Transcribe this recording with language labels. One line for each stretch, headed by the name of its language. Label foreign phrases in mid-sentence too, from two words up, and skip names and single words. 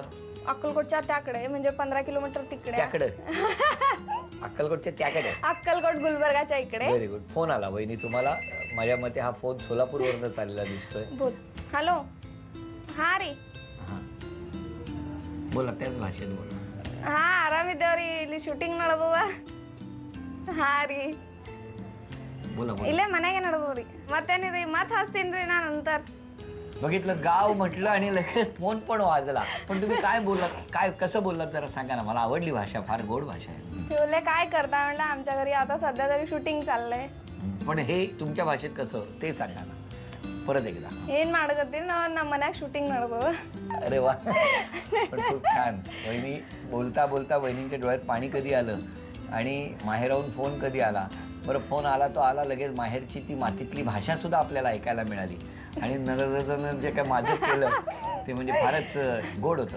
Marathi: अक्कलकोटच्या त्याकडे, म्हणजे 15 किलोमीटर तिकडे. त्याकडे? अक्कलकोटच्या त्याकडे? अक्कलकोट गुलबर्गाच्या इकडे. व्हेरी गुड. फोन आला वहिनी तुम्हाला. माझ्या मते हा फोन सोलापूरवरून चाललेला दिसतोय. हॅलो. हा रे. हा, बोला, त्याच भाषेत बोला.
Kannada: ಹಾ ಆರಾಮಿದ್ದೇವ್ರಿ, ಇಲ್ಲಿ ಶೂಟಿಂಗ್ ನಡದದ. ಹಾ ರೀ,
Marathi: बोला बोला.
Kannada: ಇಲ್ಲೇ ಮನೆಗೆ ನಡದವ್ರಿ. ಮತ್ತೇನಿರಿ, ಮತ್ ಹಚ್ತೀನ್ರಿ ನಾ नंतर.
Marathi: बघितलं, गाव म्हटलं आणि लगेच फोन पण वाजला. पण तुम्ही काय बोललात, काय कसं बोललात जरा सांगा ना. मला आवडली भाषा, फार गोड भाषा आहे. बोलले काय करता म्हणलं, आमच्या घरी आता सध्या तरी शूटिंग चाललंय. पण हे तुमच्या भाषेत कसं ते सांगा ना परत एकदा.
Kannada: ಏನ್ ಮಾಡಕತ್ತೀರಿ? ನಮ್ಮ ಮನ್ಯಾಗ ಶೂಟಿಂಗ್ ನಡದದ.
Marathi: अरे वा, पण खूप छान. वहिनी बोलता बोलता वहिनींच्या डोळ्यात पाणी कधी आलं आणि माहेराहून फोन कधी आला. बरं, फोन आला तो आला, लगेच माहेरची ती मातीतली भाषा सुद्धा आपल्याला ऐकायला मिळाली. आणि नरदन जे काय माझं केलं ते म्हणजे फारच गोड होतं.